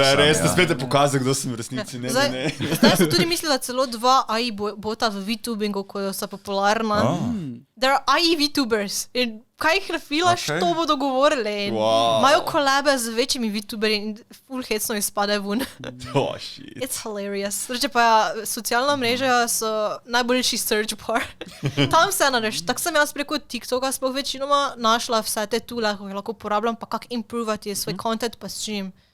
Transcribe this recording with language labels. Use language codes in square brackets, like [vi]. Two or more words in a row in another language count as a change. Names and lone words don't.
[sl] To je res, da spet pokazal, kdo sem v resnici. Zdaj sem tudi mislila celo 2 AI bota v VTubingu, ko so popularna. [en] There are AI VTubers. [sl] In kaj jih refilaš, to bodo govorili. Imajo kolabe z večjimi VTuberji in full hecno izpade ven. [en] It's hilarious. [sl] Reče pa, socialna mreža so najboljši [en] search bar. [sl] Tam se nareš. Tak sem jaz preko TikToka sploh večinoma našla vse te tule, ko jih lahko uporabljam, pa kak improvati svoj content pa stream.